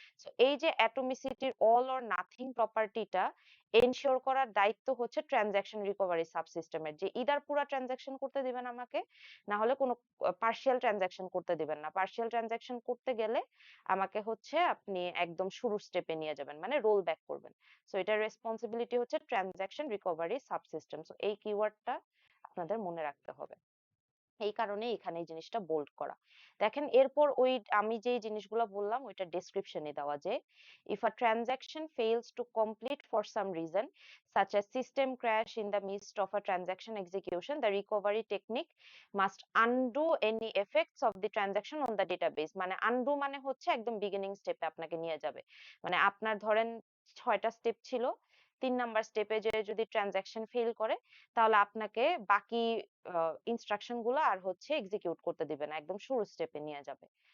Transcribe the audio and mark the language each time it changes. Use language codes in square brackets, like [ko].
[bn] So এই যে অ্যাটমিসিটির all or nothing প্রপার্টিটা ensure করার দায়িত্ব হচ্ছে ট্রানজাকশন রিকভারি সাবসিস্টেমের, যে ইদার পুরো ট্রানজাকশন করতে দিবেন আমাকে, না হলে কোনো পার্শিয়াল ট্রানজাকশন করতে দিবেন না। পার্শিয়াল ট্রানজাকশন করতে গেলে আমাকে হচ্ছে আপনি একদম শুরুর স্টেপে নিয়ে যাবেন, মানে রোল ব্যাক করবেন। সো এটার রেসপন্সিবিলিটি হচ্ছে ট্রানজাকশন রিকভারি সাবসিস্টেম। সো এই কিওয়ার্ডটা আপনাদের মনে রাখতে হবে, এই কারণে এখানে এই জিনিসটা বোল্ড করা। দেখেন এরপর ওই আমি যে জিনিসগুলো বললাম ওইটা ডেসক্রিপশনে দেওয়া, যে [en] if a transaction fails to complete for some reason such as system crash in the midst of a transaction execution, the recovery technique must undo any effects of the transaction on the database। [bn] মানে undo মানে হচ্ছে একদম beginning স্টেপে আপনাকে নিয়ে যাবে, মানে আপনার ধরেন 6টা স্টেপ ছিল, 3 নাম্বার স্টেপে যে যদি ট্রানজাকশন ফেল করে তাহলে আপনাকে বাকি ইনস্ট্রাকশন গুলো আর হচ্ছে এক্সিকিউট করতে দিবে না, একদম শুরু স্টেপে নিয়ে যাবে।